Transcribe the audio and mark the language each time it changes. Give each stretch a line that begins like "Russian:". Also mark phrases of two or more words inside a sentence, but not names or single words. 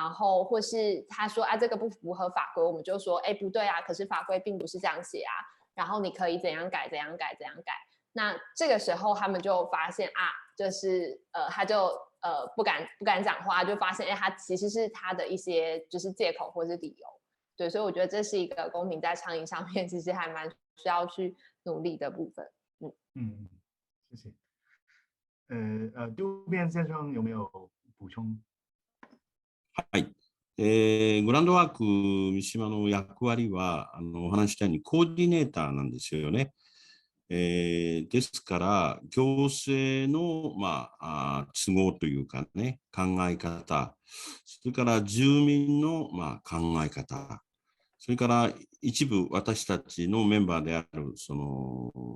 Chinese: 后或是他说啊这个不符合法规，我们就说哎不对啊，可是法规并不是这样写啊，然后你可以怎样改怎样改怎样改，那这个时候他们就发现啊，就是他就不敢讲话，就发现哎他其实是他的一些就是借口或是理由，对，所以我觉得这是一个公民在倡议上面其实还蛮需要去努力的部分。谢谢。渡边先生有没有补充？
Japanese: はい。グランドワーク三島の役割はお話したようにコーディネーターなんですよね。ですから行政の、都合というかね考え方、それから住民の、考え方、それから一部私たちのメンバーであるその